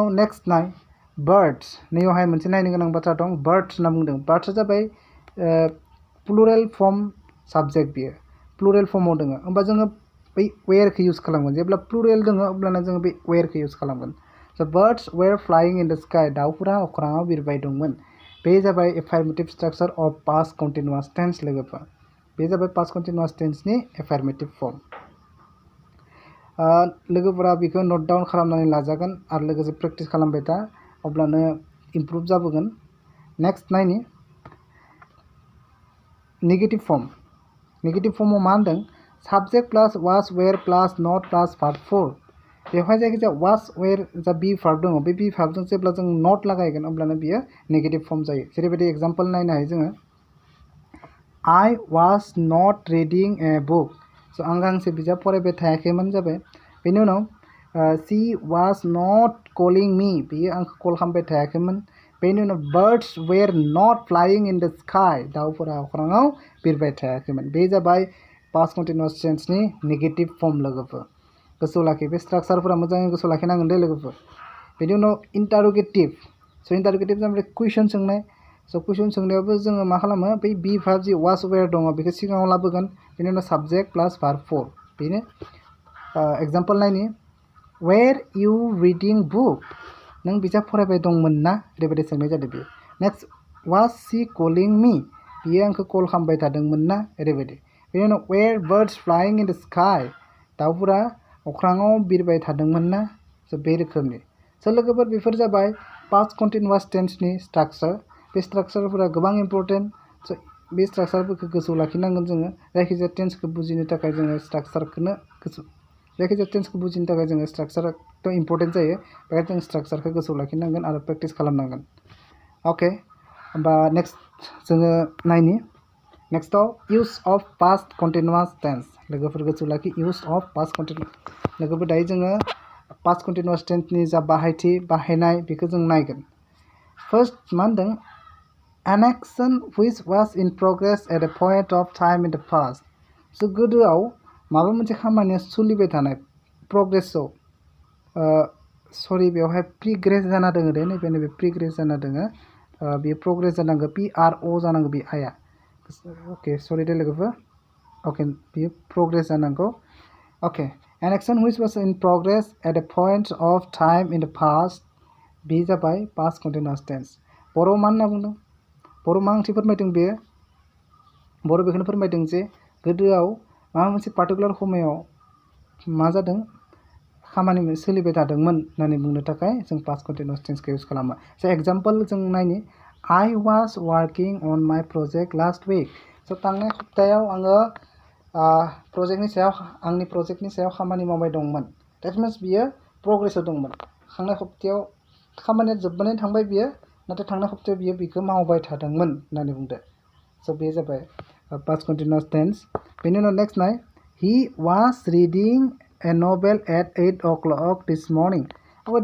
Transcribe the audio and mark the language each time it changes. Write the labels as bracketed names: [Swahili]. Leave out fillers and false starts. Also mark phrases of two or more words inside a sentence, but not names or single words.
[Bodo] नेक्स्ट नाय बार्ड्स नैयावहाय मोनसे नायनो गोनां बाथ्रा दं बार्ड्स होनना बुंदों बार्ड्सआ जाबाय [English] plural form [Bodo] साबजेक्ट बियो [English] plural form [Bodo] दङ होमबा जोङो बै वेरखौ इउज खालामगोन जेब्ला प्लुरेल दङ अब्लाना जोङो बे वेरखौ इउज खालामगोन स' [English] birds were flying in the sky [Bodo] दाउफोरा अख्राङाव बिरबाय दंमोन बे जाबाय [English] affirmative structure of past continuous tense [Bodo] लोगोफोर बे जाबाय [English] past continuous tense affirmative form [Bodo] लोगोफोरा बेखौ [English] note down [Bodo] खालामनानै लाजागोन आरो लोगोसे प्रेक्टिस खालामबाय था अब्लानो इमप्रुभ जाबोगोन नेक्स्ट नायनि नेगेटिभ फर्मआव मा होनदों [English] subject plus was were plus not plus part 4 [Bodo] बेवहाय जायखिजाया [English] was were [Bodo] जा [English] be verb [Bodo] दङ बे [English] be verb [Bodo] जेब्ला जों नट लागायगोन अब्लानो बियो [English] negative form [Bodo] जायो जेरैबायदि एग्जाम्पल नायनो हायो जोङो [English] I was not reading a book [Bodo] स' आं गांसे बिजाब फरायबाय थायाखैमोन जाबाय बेनि उनाव [English] she was not calling me [Bodo] बियो आंखौ कल खालामबाय थायाखैमोन बेनि उनाव [English] birds were not flying in the sky [Bodo] दाउफोरा अख्राङाव बिरबाय थायाखैमोन बे जाबाय [English] past continuous tense negative form [Bodo] लोगोफोर गोसोआव लाखि बे स्ट्राक्चारफोरा मोजाङै गोसोआव लाखिनांगोन दे लोगोफोर बेनि उनाव इन्टारोगेटिभ स' इन्टारोगेटिभ जाबाय कुइसन सोंनाय स' कुइसन सोंनायावबो जोङो मा खालामो बै [English] be verb [Bodo] जि [English] was were [Bodo] दङ बेखौ सिगाङाव लाबोगोन बेनि उनाव [English] subject plus verb 4 [Bodo] बेनो एग्जाम्पल नायनि [English] were you reading book [Bodo] नों बिजाब फरायबाय दंमोन ना ओरैबायदि सोंनाय जादों बेयो [English] next was she calling me [Bodo] बियो आंखौ कल खालामबाय थादोंमोन ना ओरैबायदि बेनि उनाव [English] were birds flying in the sky [Bodo] दाउफोरा अख्राङाव बिरबाय थादोंमोन ना स' बे रोखोमनि स' लोगोफोर बेफोर जाबाय [English] past continuous [Bodo] टेन्सनि स्ट्राक्चार बे स्ट्राक्चारफोरा गोबां इम्पर्टेन्ट स' बे स्ट्राक्चारफोरखौ गोसोआव लाखिनांगोन जोङो जायखिजाया टेन्सखौ बुजिनो थाखाय जोङो स्ट्राक्चारखौनो जायखिजाया टेन्सखौ बुजिनो थाखाय जोङो स्ट्राक्चाराथ' इम्पर्टेन्ट जायो बेखायनो जों स्ट्राक्चारखौ गोसोआव लाखिनांगोन आरो प्रेक्टिस खालामनांगोन अके होमबा नेक्स्ट जोङो नायनि नेक्स्टआव [English] use of past continuous tense [Bodo] लोगोफोर गोसोआव लाखि [English] use of past continuous [Bodo] लोगोफोर दायो जोङो [English] past continuous tense [Bodo] जा बाहायथि बाहायनाय बेखौ जों नायगोन फार्स्ट मा होनदों [English] an action which was in progress at a point of time in the past [Bodo] स' गोदोआव माबा मोनसे खामानिया सोलिबाय थानाय प्रग्रेसआव सरि बेवहाय प्रिग्रेस जाना दङ दे नैबे प्रिग्रेस जाना दङ बेयो प्रग्रेस जानांगौ PRO जानांगौ बे आया अके सरि दे लोगोफोर अके बेयो प्रग्रेस जानांगौ अके [English] an action which was in progress at a point of time in the past [Bodo] बे जाबाय [English] past continuous tense [Bodo] बर'आव मा होनना बुंदों बर' मा ओंथि फोरमायदों बेयो बर' बेखौनो फोरमायदों जे गोदोआव माबा मोनसे पार्टिकुलार समायाव मा जादों खामानि सोलिबाय थादोंमोन होननानै बुंनो थाखाय जों [English] past continuous tense [Bodo] इउज खालामो स' एग्जाम्पल जों नायनि [English] I was working on my project last week [Bodo] स' थांनाय सप्तायाव आङो आंनि प्रजेक्टनि सायाव खामानि मावबाय दंमोन [English] that means [Bodo] बियो प्रग्रेसआव दंमोन थांनाय सप्तायाव खामानिया जोबनानै थांबाय बियो नाथाय थांनाय सप्तायाव बियो बेखौ मावबाय थादोंमोन होननानै बुंदो स' बे जाबाय [English] past continuous tense [Bodo] बेनि उनाव नेक्स्ट नाय [English] he was reading a novel at 8 o'clock this morning [Bodo] अब्ला